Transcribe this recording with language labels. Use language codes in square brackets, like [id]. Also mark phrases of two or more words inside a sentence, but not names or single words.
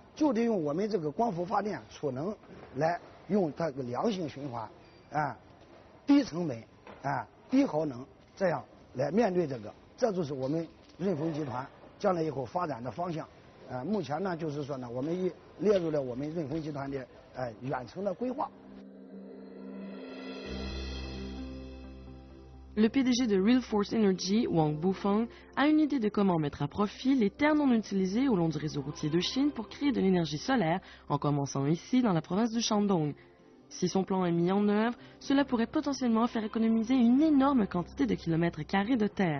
[zh] 就得用我们这个光伏发电储能来用它个良性循环，低成本，低耗能，这样来面对这个，这就是我们润丰集团将来以后发展的方向。目前呢，就是说呢，我们列入了我们润丰集团的远程的规划。 [fr] Le PDG de Real Force Energy, Wang Bufeng, a une idée de comment mettre à profit les terres non utilisées au long du réseau routier de Chine pour créer de l'énergie solaire, en commençant ici dans la province du Shandong. Si son plan est mis en œuvre, cela pourrait potentiellement faire économiser une énorme quantité de kilomètres carrés de terre.